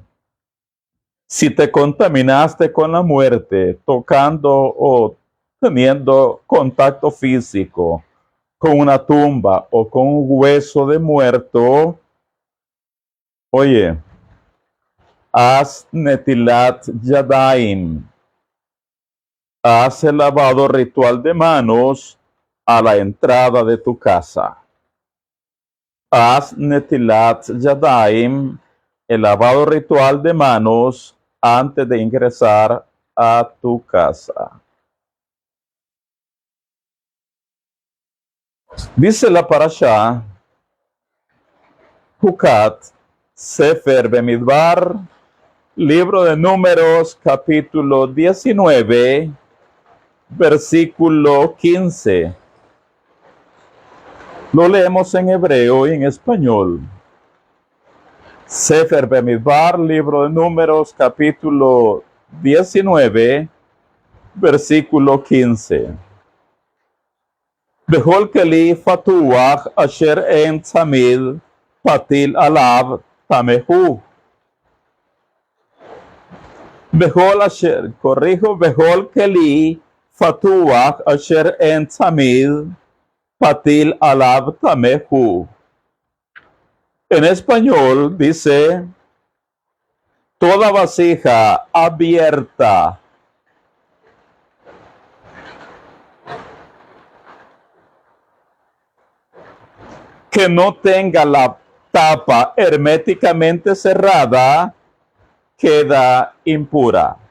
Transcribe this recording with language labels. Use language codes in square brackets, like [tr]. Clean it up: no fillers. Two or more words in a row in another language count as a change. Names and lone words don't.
[es] Si te contaminaste con la muerte, tocando o teniendo contacto físico con una tumba o con un hueso de muerto, oye, haz [he] נטילת ידיים, [es] haz el lavado ritual de manos a la entrada de tu casa. Haz [he] נטילת ידיים, [es] el lavado ritual de manos antes de ingresar a tu casa. Dice la parashá, Hukat, Sefer Bemidbar, libro de Números, capítulo 19, versículo 15. Lo leemos en hebreo y en español. Sefer Bemidbar, libro de Números, capítulo 19, versículo 15. [he] בכל כלי פתוח אשר אין צמיד פתיל עליו טמא הוא. בכל אשר, בכל כלי פתוח אשר אין צמיד פתיל עליו טמא הוא. [es] En español dice, toda vasija abierta que no tenga la tapa herméticamente cerrada queda impura.